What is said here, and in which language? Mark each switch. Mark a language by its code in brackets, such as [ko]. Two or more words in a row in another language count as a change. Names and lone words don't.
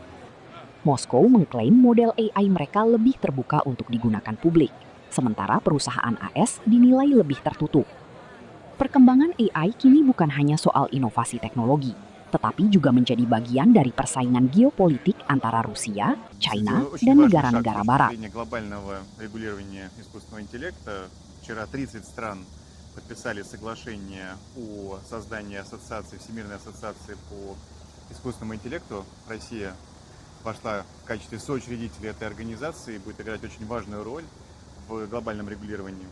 [id] Moskow mengklaim model AI mereka lebih terbuka untuk digunakan publik, sementara perusahaan AS dinilai lebih tertutup. Perkembangan AI kini bukan hanya soal inovasi teknologi, tetapi juga menjadi bagian dari persaingan geopolitik antara Rusia, China, dan negara-negara Barat. [ru] Подписали соглашение о создании ассоциации, Всемирной ассоциации по искусственному интеллекту. Россия вошла в качестве соучредителя этой организации и будет играть очень важную роль в глобальном регулировании.